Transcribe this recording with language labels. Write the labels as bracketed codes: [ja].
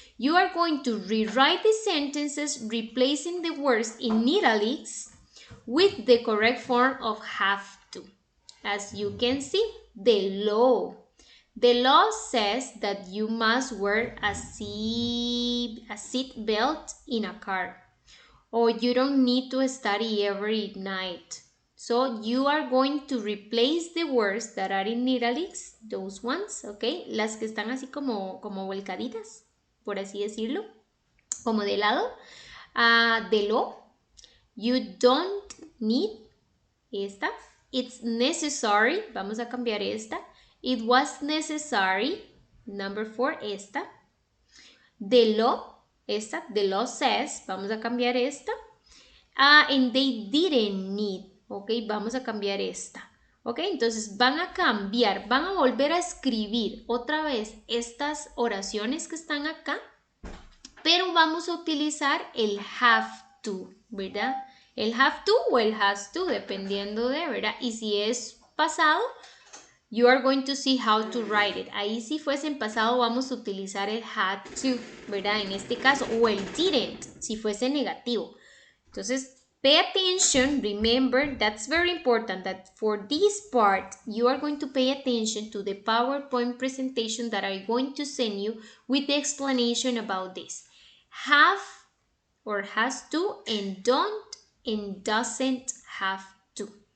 [en] You are going to rewrite the sentences replacing the words in italics with the correct form of have to. As you can see, the law says that you must wear a seat belt in a car, or you don't need to study every night. So you are going to replace the words that are in italics, those ones, okay, [es] las que están así como volcaditas, por así decirlo, como de lado. [en] De law, you don't need, esta. It's necessary, [es] vamos a cambiar esta. [en] It was necessary, number 4, esta. The law, esta. The law says, [es] vamos a cambiar esta. [en] And they didn't need, [es] ok, vamos a cambiar esta. Ok, entonces van a cambiar, van a volver a escribir otra vez estas oraciones que están acá, pero vamos a utilizar el have to, ¿verdad? El have to o el has to, dependiendo de, ¿verdad? Y si es pasado, [en] you are going to see how to write it. [es] Ahí si fuese en pasado vamos a utilizar el had to, ¿verdad? En este caso, o el didn't, si fuese negativo. [en] Entonces, pay attention. Remember, that's very important that for this part, you are going to pay attention to the PowerPoint presentation that I'm going to send you with the explanation about this. Have or has to, and don't and doesn't have to.